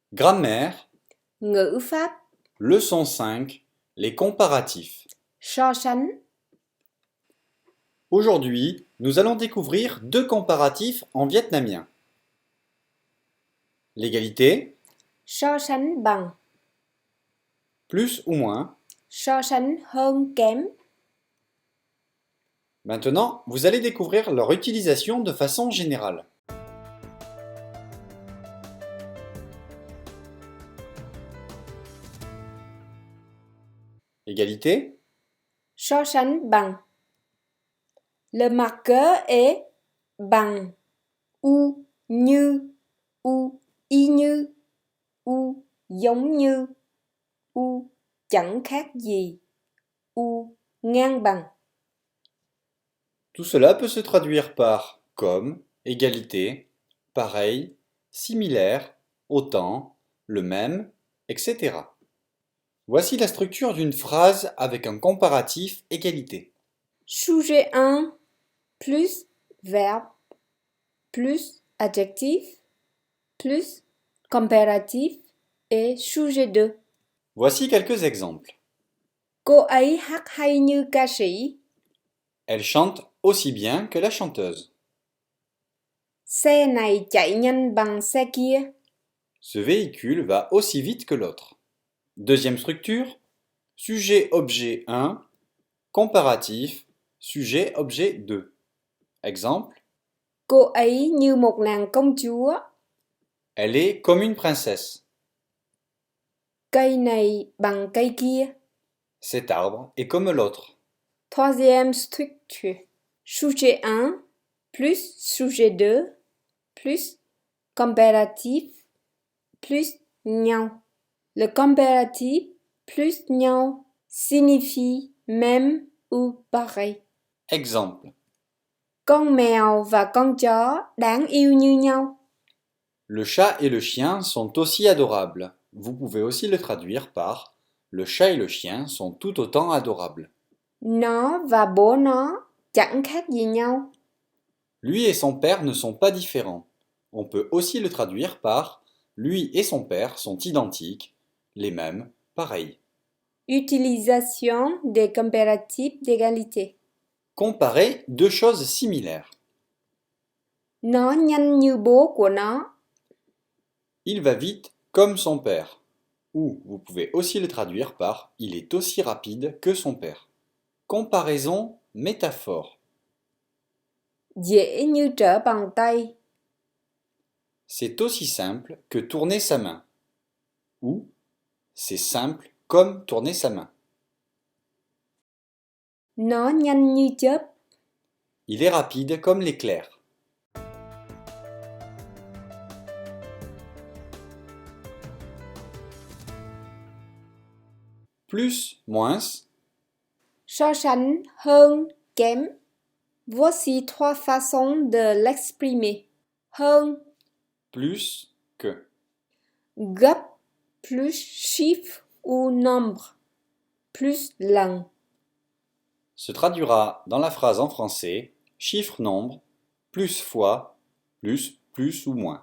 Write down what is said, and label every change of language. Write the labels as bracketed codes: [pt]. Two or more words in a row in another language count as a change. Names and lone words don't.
[fr] Grammaire, [vi] Ngữ pháp, [fr] leçon 5, les comparatifs. [vi] so sánh. [fr] Aujourd'hui, nous allons découvrir deux comparatifs en vietnamien. L'égalité, [vi] So sánh bằng, [fr] plus ou moins. [vi] so sánh hơn kém. [fr] Maintenant, vous allez découvrir leur utilisation de façon générale. Égalité, [vi] So sánh bằng. [fr] Le marqueur est bằng, ou như, ou [vi] y như, [fr] ou [vi] giống như, [fr] ou [vi] chẳng khác gì, [fr] ou [vi] ngang bằng. [fr] tout cela peut se traduire par comme, égalité, pareil, similaire, autant, le même, etc. Voici la structure d'une phrase avec un comparatif égalité. Sujet 1 plus verbe plus adjectif plus comparatif et sujet 2. Voici quelques exemples. [vi] Cô ấy hát hay như ca sĩ. [fr] Elle chante aussi bien que la chanteuse. [vi] Xe này chạy nhanh bằng xe kia. [fr] Ce véhicule va aussi vite que l'autre. Deuxième structure, sujet-objet 1, comparatif, sujet-objet 2. Exemple, [vi] Cô ấy như một nàng công chúa. [fr] elle est comme une princesse. [vi] Cây này bằng cây kia. [fr] Cet arbre est comme l'autre. Troisième structure. Sujet 1 plus sujet 2 plus comparatif plus nhau. Le comparatif plus nhau signifie même ou pareil. Exemple, [vi] Con mèo và con chó đáng yêu như nhau. [fr] le chat et le chien sont aussi adorables. Vous pouvez aussi le traduire par le chat et le chien sont tout autant adorables. [vi] Nó và bố nó chẳng khác gì nhau. [fr] Lui et son père ne sont pas différents. On peut aussi le traduire par lui et son père sont identiques, les mêmes, pareils. Utilisation des comparatifs d'égalité. Comparer deux choses similaires. [vi] Nó nhanh như bố của nó. [fr] Il va vite comme son père. Ou vous pouvez aussi le traduire par il est aussi rapide que son père. Comparaison métaphore. [vi] Dễ như trở bàn tay. [fr] C'est aussi simple que tourner sa main. Ou c'est simple comme tourner sa main. [vi] Nó nhanh như chớp. [fr] Il est rapide comme l'éclair. Plus, moins. [vi] So sánh hơn kém. [fr] Voici trois façons de l'exprimer. [vi] Hơn, [fr] Plus que. gấp, plus chiffre ou nombre, plus lần. Se traduira dans la phrase en français chiffre nombre, plus fois, plus ou moins.